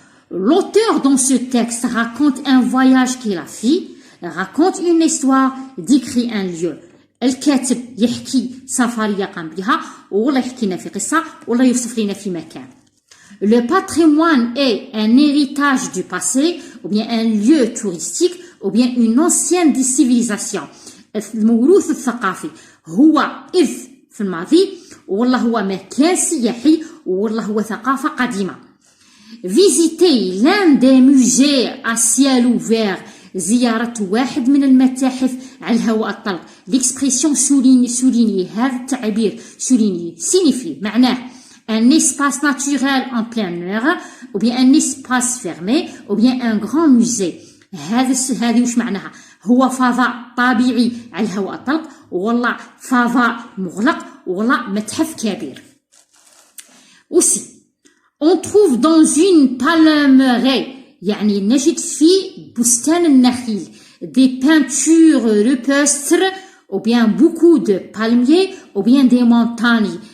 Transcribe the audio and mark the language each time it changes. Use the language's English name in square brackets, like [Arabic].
[French] L'auteur dans ce texte raconte un voyage qu'il a fait, raconte une histoire, décrit un lieu. [Arabic] الكاتب يحكي سفرية قام بها والله يحكينا في قصة والله يوصف لنا في مكان. [French] Le patrimoine est un héritage du passé ou bien un lieu touristique ou bien une ancienne civilisation. [Arabic] الموروث الثقافي هو إرث في الماضي والله هو مكان سياحي والله هو ثقافة قديمة. [French] Visiter l'un des musées à ciel ouvert [Arabic] زيارة واحد من المتاحف على الهواء الطلق. [French] L'expression souligner [Arabic] هذا التعبير [French] souligner signifie [Arabic] معناه [French] un espace naturel en plein air ou bien un espace fermé ou bien un grand musée. [Arabic] هذه وش معناها؟ هو فضاء طبيعي على الهواء الطلق والله فضاء مغلق والله متحف كبير. [French] Aussi, on trouve dans une palmeraie [Arabic] يعني نجد في بستان النخيل [French] des peintures rupestres ou bien beaucoup de palmiers ou bien des montagnes.